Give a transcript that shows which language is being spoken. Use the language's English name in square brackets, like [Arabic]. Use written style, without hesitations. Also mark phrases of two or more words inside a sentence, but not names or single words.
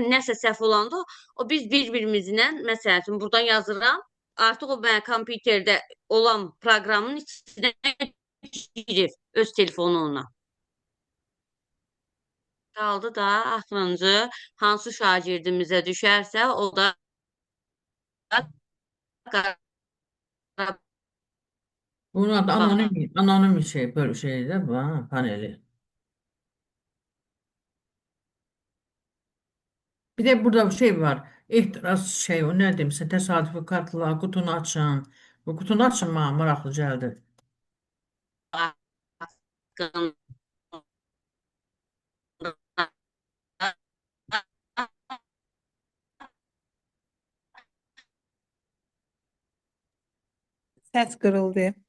[Azerbaijani] Nəsə səhv olanda, o biz bir-birimizlə, məsəl üçün, buradan yazıram, artıq o mənə kompüterdə olan proqramın içinə girir öz telefonuna. Qaldı da axırıncı hansı şagirdimizə düşərsə, o da Bunun adı anonim şey, [Turkish] böyle şey de bu, [Azerbaijani] ha, paneli. Bir de burada bir şey var. İhtiras şey, o ne demsə, təsadüfi kartlar, qutunu açın. Bu qutunu açın, mənə maraqlı gəldi. Səs qırıldı.